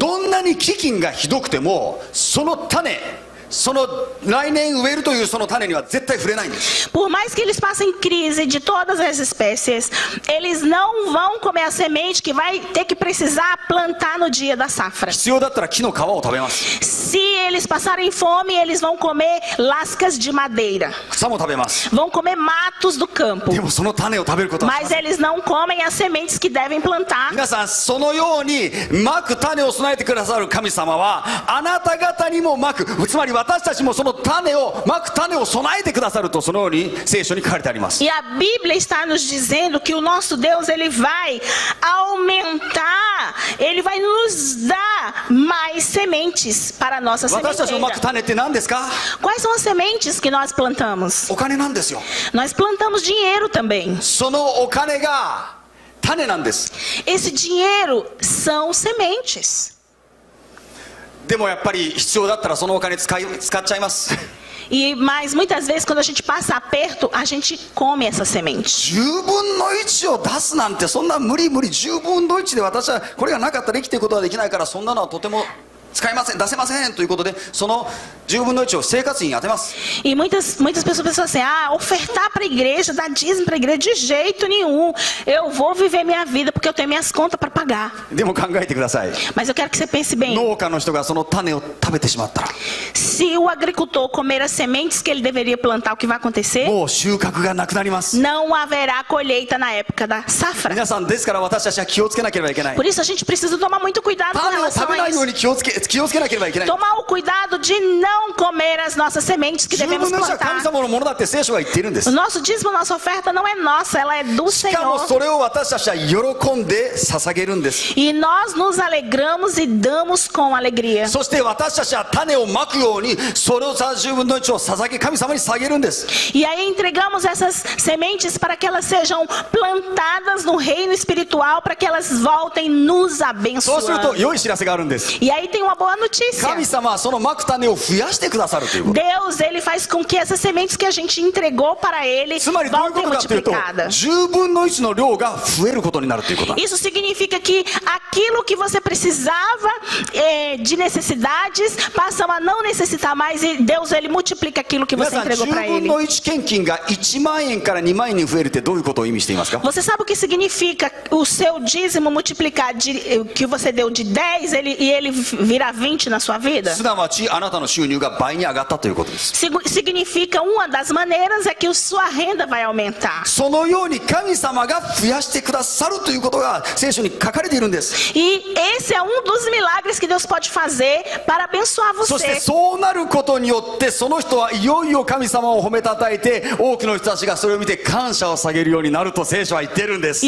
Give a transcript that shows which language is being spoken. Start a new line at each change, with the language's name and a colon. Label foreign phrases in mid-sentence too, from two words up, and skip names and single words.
Japanese: どんなに飢饉がひどくても、その種、その来年植えるというその種には絶対触れないんです。
Portuguese: Por mais que eles passem crise de todas as espécies, eles não vão comer a semente que vai ter que precisar plantar no dia da safra.
Japanese: 必要だったら木の皮を食べます。
Portuguese: Se eles passarem fome, eles vão comer lascas de madeira.
Japanese: 草も食べます。
Portuguese: Vão comer matos do campo.
Japanese: でもその種を食べることはしま
Portuguese: Mas
Japanese: せん。
Portuguese: eles não comem as sementes que devem plantar.
Japanese: 皆さん、そのようにまく種を備えてくださる神様は、あなた方にもまく、つまり私たちもその種をまく種を備えてくださると、そのように聖書に書かれてあります。
Portuguese: E a Bíblia está nos dizendo que o nosso Deus, ele vai aumentar, ele vai nos dar mais sementes para a nossa
Japanese: 私たちのまく
Portuguese: sementeira.
Japanese: 種って何ですか？
Portuguese: Quais são as sementes que nós plantamos?
Japanese: お金なんですよ。
Portuguese: Nós plantamos dinheiro também.
Japanese: そのお金が種なんです。
Portuguese: Esse dinheiro são sementes.
Japanese: でもやっぱり必要だったらそのお金使っちゃいます。
Portuguese: Mas muitas vezes quando a gente passa aperto, a gente come essa semente.
Japanese: 10 分の1を出すなんて、そんな無理10分の1で私はこれがなかったら生きていくことはできないから、そんなのはとても使いません、出せませんということで、その10分の1を生活費に当てます。
Portuguese: E muitas pessoas pensam assim, ofertar para a igreja, dar dízimo para a igreja, de jeito nenhum. Eu vou viver minha vida porque eu tenho minhas contas para pagar.
Japanese: でも考えてください。
Portuguese: Mas eu quero que você pense bem.
Japanese: 農家の人がその種を食べてしまったら、
Portuguese: Se o agricultor comer as sementes que ele deveria plantar, o que vai acontecer?
Japanese: もう収穫がなくなります。
Portuguese: Não haverá colheita na época da safra.
Japanese: 皆さん、ですから私たちは気をつけなければいけない。
Portuguese: Por isso a gente precisa tomar muito cuidado com
Japanese: 種を
Portuguese: relação
Japanese: 食べ
Portuguese: a
Japanese: ないよう
Portuguese: isso.
Japanese: に気をつけなければいけない。
Portuguese: Tomar o cuidado de não comer as nossas sementes que
Japanese: 10 分
Portuguese: devemos
Japanese: の1は神
Portuguese: plantar.
Japanese: 様のものだって聖書が言っているんで
Portuguese: O
Japanese: す。
Portuguese: nosso dízimo, nossa oferta não é nossa, ela é do
Japanese: しかも
Portuguese: Senhor.
Japanese: それを私たちは喜んで捧げるんです。
Portuguese: E nós nos alegramos e damos com alegria.
Japanese: そして私たちは種をまくように、それを10分の1を捧げ、神様に捧げるんです。
Portuguese: E aí entregamos essas sementes para que elas sejam plantadas no reino espiritual, para que elas voltem nos
Japanese: そうすると
Portuguese: abençoando.
Japanese: 良い知らせがあるんです。
Portuguese: E aí tem uma boa notícia.
Japanese: 神様はそのまく種を増やしてくださるということ。
Portuguese: Deus, ele faz com que essas sementes que a gente entregou para ele
Japanese: つまりどういうこ
Portuguese: voltem
Japanese: とかというと、
Portuguese: multiplicadas.
Japanese: 10分の1の量が増えることになるということなんです。
Portuguese: Isso significa que aquilo que você precisava de necessidades passam a não necessitar mais e Deus ele multiplica aquilo que
Japanese: 皆
Portuguese: você
Japanese: さん、
Portuguese: entregou
Japanese: 10
Portuguese: para
Japanese: 分
Portuguese: ele.
Japanese: の1献金が1万円から2万円に増えるってどういうことを意味していますか？
Portuguese: Você sabe o que significa o seu dízimo multiplicar que você deu de 10 e ele virar 20 na sua vida?
Japanese: すなわちあなたの収入が倍に上がったということです。
Portuguese: Significa uma das maneiras é que sua renda vai aumentar.
Japanese: そのように神様が増やしてくださるということが聖書に書かれているんです。
Portuguese: E esse é um dos milagres que Deus pode fazer para abençoar
Japanese: そして
Portuguese: você.
Japanese: そうなることによってその人はいよいよ神様を褒めたたえて多くの人たちがそれを見て感謝を下げるようになると聖書は言っているんです。